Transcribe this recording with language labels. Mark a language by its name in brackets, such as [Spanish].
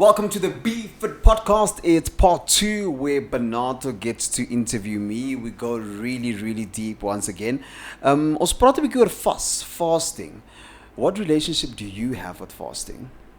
[English] Welcome to the BFIT podcast. It's part 2 where Bernardo gets to interview me. We go really deep once again. [Afrikaans] Ons praat 'n bietjie oor fasting. [English] What relationship do you have with fasting?